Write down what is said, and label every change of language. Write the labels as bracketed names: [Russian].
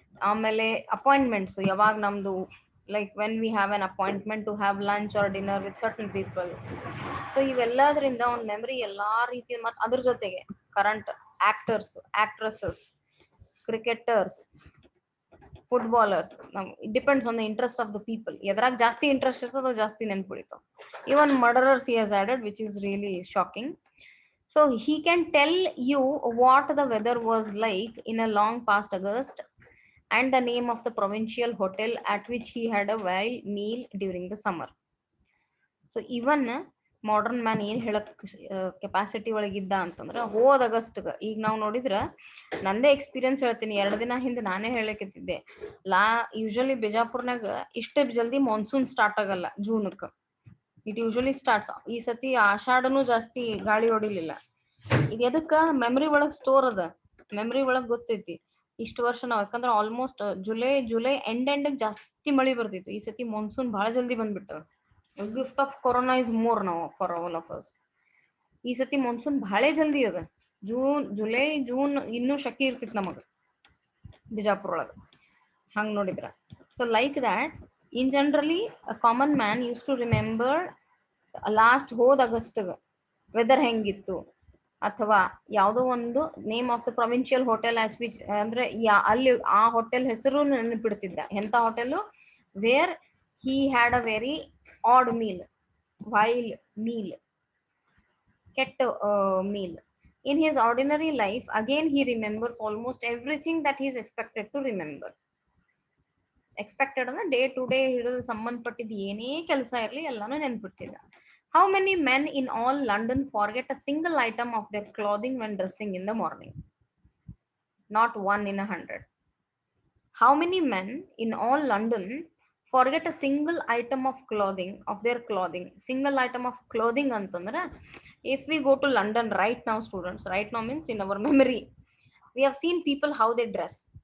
[Kannada] ಆಮೇಲೆ ಅಪಾಯಿಂಟ್ಮೆಂಟ್ಸ್, ಯಾವಾಗ ನಮ್ದು [English] Like when we have an appointment to have lunch or dinner with certain people. [Kannada] So ಇವೆಲ್ಲದ್ರಿಂದ ಅವ್ನ memory ಎಲ್ಲಾ ರೀತಿ, ಮತ್ತು ಅದ್ರ ಜೊತೆಗೆ [English] Current actors, actresses, cricketers, footballers, it depends on the interest of the people. [Kannada] ಎದ್ರಾಗ ಜಾಸ್ತಿ ಇಂಟ್ರೆಸ್ಟ್ ಇರ್ತದೋ ಜಾಸ್ತಿ ನೆನ್ಪಿಡಿತಾವ. [English] Even murderers he has added, which is really shocking. So he can tell you what the weather was like in a long past August and the name of the provincial hotel at which he had a while meal during the summer. So even [Kannada] modern man ಏನ್ ಹೇಳಕ್ capacity ಒಳಗಿದ್ದ ಅಂತಂದ್ರ ಹೋದ ಆಗಸ್ಟ್ಗ, ಈಗ ನಾವು ನೋಡಿದ್ರ ನಂದೇ experience ಹೇಳ್ತೀನಿ. 2 ದಿನ ಹಿಂದೆ ನಾನೇ ಹೇಳಕತ್ತಿದ್ದೆ, ಯೂಶಲಿ ಬಿಜಾಪುರ್ನಾಗ ಇಷ್ಟೇ ಜಲ್ದಿ ಮಾನ್ಸೂನ್ ಸ್ಟಾರ್ಟ್ ಆಗಲ್ಲ ಜೂನ್ಕ್. [English] It usually starts. [Kannada] ಈ ಸತಿ ಆಷಾಢನು ಜಾಸ್ತಿ ಗಾಳಿ ಹೊಡಿಲಿಲ್ಲ. ಇದು ಎದಕ್ಕ ಮೆಮರಿ ಒಳಗ್ ಸ್ಟೋರ್ ಅದ, ಮೆಮರಿ ಒಳಗ್ ಗೊತ್ತೈತಿ ಇಷ್ಟು ವರ್ಷ ನಾವ್, ಯಾಕಂದ್ರೆ ಆಲ್ಮೋಸ್ಟ್ ಜುಲೈ ಎಂಡ್ ಜಾಸ್ತಿ ಮಳಿ ಬರ್ತಿತ್ತು. ಈ ಸತಿ ಮಾನ್ಸೂನ್ ಬಹಳ ಜಲ್ದಿ ಬಂದ್ಬಿಟ್ಟದ. [English] Gift of corona is more ನಾವು for all of us. [Kannada] ಈ ಸತಿ ಮಾನ್ಸೂನ್ ಬಹಳ ಜಲ್ದಿ ಅದ. ಜುಲೈ ಜೂನ್ ಇನ್ನೂ ಶಕಿ ಇರ್ತಿತ್ತು ನಮಗ ಬಿಜಾಪುರ ಒಳಗ ಹಂಗ್ ನೋಡಿದ್ರ. [English] so like that in generally a common man use to remember last [Kannada] ಹೋದ ಆಗಸ್ಟ್ಗ ವೆದರ್ ಹೆಂಗಿತ್ತು, ಅಥವಾ ಯಾವುದೋ ಒಂದು [English] name of the provincial hotel at which, [Kannada] ಅಂದ್ರೆ ಅಲ್ಲಿ ಆ ಹೋಟೆಲ್ ಹೆಸರು ನೆನಪಿಡ್ತಿದ್ದ. ಎಂತ hotel? [English] Where he had a very odd meal, while meal, kept meal. In his ordinary life, again he remembers almost everything that he is expected to remember. [Kannada] Expected ಅಂದ್ರೆ day to day ಹಿಡಿದು ಸಂಬಂಧಪಟ್ಟಿದ್ದು ಏನೇ ಕೆಲಸ ಇರಲಿ ಎಲ್ಲಾನು ನೆನ್ಪಿಡ್ತಿದ್ದ. [English] How many men in all London forget a single item of their clothing when dressing in the morning? Not 1 in 100. How many men in all London forget a single item of clothing, of their clothing. Single item of clothing [Kannada] ಅಂತಂದ್ರೆ, [English] if we go to London right now, students, right now means in our memory, we have seen people how they dress.